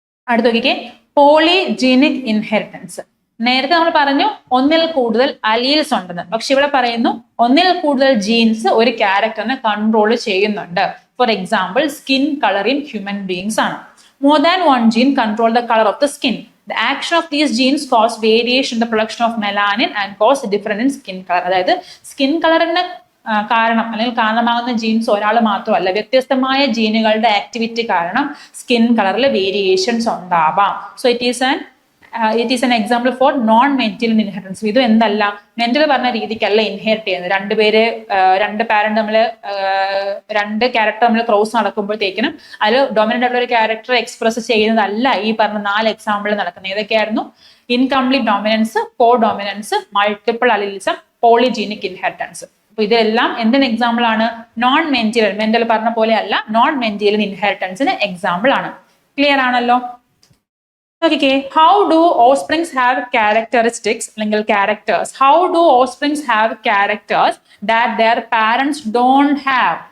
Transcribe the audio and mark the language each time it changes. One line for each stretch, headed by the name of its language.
Malayalam: അടുത്ത നോക്കിക്കേ, polygenic inheritance. നേരത്തെ നമ്മൾ പറഞ്ഞു ഒന്നിൽ കൂടുതൽ അലീൽസ് ഉണ്ടെന്ന്, പക്ഷെ ഇവിടെ പറയുന്നു ഒന്നിൽ കൂടുതൽ ജീൻസ് ഒരു ക്യാരക്ടറിനെ കൺട്രോൾ ചെയ്യുന്നുണ്ട്.
English: For example, skin colour in human beings ആണ്. More than 1 gene control the colour of the skin. The action of these genes cause variation in the production of melanin and cause difference in skin color.
Malayalam: അതായത് skin കളറിന് കാരണം അല്ലെങ്കിൽ കാരണമാകുന്ന jeans ഒരാൾ മാത്രമല്ല, വ്യത്യസ്തമായ ജീനുകളുടെ activity കാരണം സ്കിൻ കളറിൽ വേരിയേഷൻസ് ഉണ്ടാവാം.
English: So it is an example for non mental inheritance.
Malayalam: ഇത് എന്തല്ല, മെന്റൽ പറഞ്ഞ രീതിക്കല്ല ഇൻഹെറിറ്റ് ചെയ്യുന്നത്. 2 പാരന്റ് തമ്മിൽ 2 ക്യാരക്ടർ തമ്മിൽ ക്രോസ് നടക്കുമ്പോഴത്തേക്കിനും അതിൽ ഡൊമിനന്റ് ആയിട്ടുള്ള ഒരു ക്യാരക്ടർ എക്സ്പ്രസ് ചെയ്യുന്നതല്ല ഈ പറഞ്ഞ 4 എക്സാമ്പിൾ നടക്കുന്നത്. ഏതൊക്കെയായിരുന്നു?
English: Incomplete dominance, codominance, multiple allelism, polygenic inheritance.
Malayalam: അപ്പൊ ഇതെല്ലാം എന്തിന് എക്സാമ്പിൾ ആണ്? നോൺ മെന്റൽ, മെന്റൽ പറഞ്ഞ പോലെ അല്ല, നോൺ മെന്റൽ ഇൻഹെറിറ്റൻസിന് എക്സാമ്പിൾ ആണ്. ക്ലിയർ ആണല്ലോ?
English: Okay, how do offsprings have characteristics
Malayalam: അല്ലെങ്കിൽ
English: characters? How do offsprings have characters that their parents don't have?